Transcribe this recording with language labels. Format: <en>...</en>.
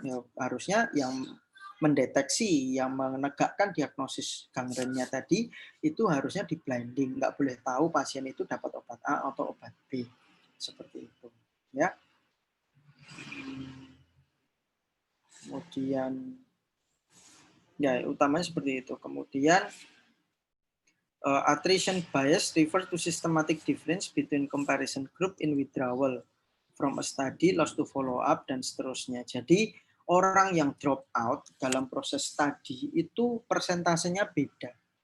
<id>Ya, harusnya yang mendeteksi, yang menegakkan diagnosis gangrennya tadi, itu harusnya di blinding. Nggak boleh tahu pasien itu dapat obat A atau obat B. Seperti itu. Ya. Kemudian, ya utamanya seperti itu. Kemudian,</id> <en>attrition bias refer to systematic difference between comparison group in withdrawal from a study, lost to follow up,</en> <id>dan seterusnya. Jadi orang yang drop out dalam proses studi itu persentasenya beda.</id>